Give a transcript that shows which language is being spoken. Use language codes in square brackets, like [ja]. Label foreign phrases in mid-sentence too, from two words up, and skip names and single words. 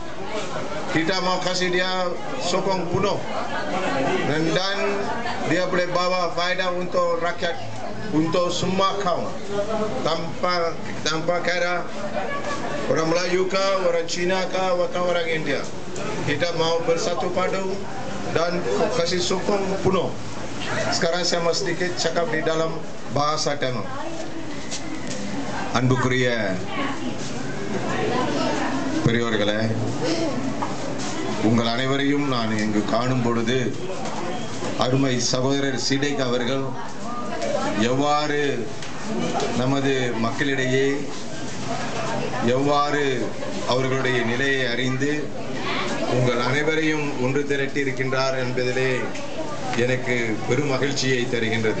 [ms] Kita mau kasih dia sokong penuh dan dia boleh bawa faedah untuk rakyat, untuk semua kaum, tanpa kira orang Melayu kah, orang Cina kah, atau orang India. Kita mau bersatu padu dan kasih sokong penuh. Sekarang saya mau sedikit cakap di dalam bahasa Tamil. [ta] அன்புக்குரிய பெரியோர்களே, உங்கள் அனைவரையும் நான் இங்கு காணும் பொழுது அருமை சகோதரர் சீடேக் அவர்கள் எவ்வாறு நமது மக்களிடையே எவ்வாறு அவர்களுடைய நிலையை அறிந்து உங்கள் அனைவரையும் ஒன்று திரட்டி இருக்கின்றார் என்பதிலே எனக்கு பெரும் மகிழ்ச்சியை தருகின்றது.